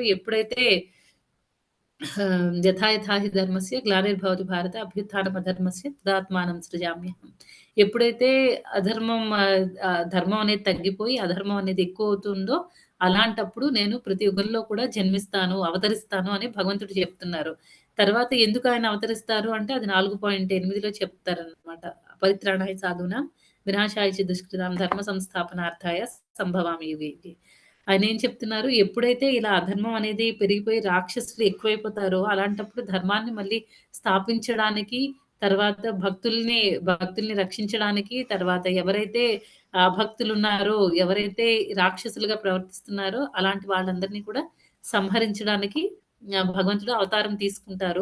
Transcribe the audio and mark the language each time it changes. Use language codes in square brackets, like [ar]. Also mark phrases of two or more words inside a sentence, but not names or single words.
[sa] ఎప్పుడైతే యథా యథా హి ధర్మస్య గ్లానిర్భవతి భారత అభ్యుత్థానమధర్మస్య తదాత్మానం సృజామ్యహం. [te] ఎప్పుడైతే ధర్మం అనేది తగ్గిపోయి అధర్మం అనేది ఎక్కువవుతుందో అలాంటప్పుడు నేను ప్రతి యుగంలో కూడా జన్మిస్తాను, అవతరిస్తాను అని భగవంతుడు చెప్తున్నారు. తర్వాత ఎందుకు ఆయన అవతరిస్తారు అంటే అది 4.8లో చెప్తారనమాట. [sa] పరిత్రాణాయ సాధూనాం వినాశాయ చ దుష్కృతాం ధర్మ సంస్థాపనార్థాయ సంభవామి యుగే యుగే. [te] ఆయన ఏం చెప్తున్నారు? ఎప్పుడైతే ఇలా అధర్మం అనేది పెరిగిపోయి రాక్షసులు ఎక్కువైపోతారో అలాంటప్పుడు ధర్మాన్ని మళ్ళీ స్థాపించడానికి, తర్వాత భక్తుల్ని రక్షించడానికి, తర్వాత ఎవరైతే అభక్తులున్నారో, ఎవరైతే రాక్షసులుగా ప్రవర్తిస్తున్నారో అలాంటి వాళ్ళందరినీ కూడా సంహరించడానికి భగవంతుడు అవతారం తీసుకుంటారు.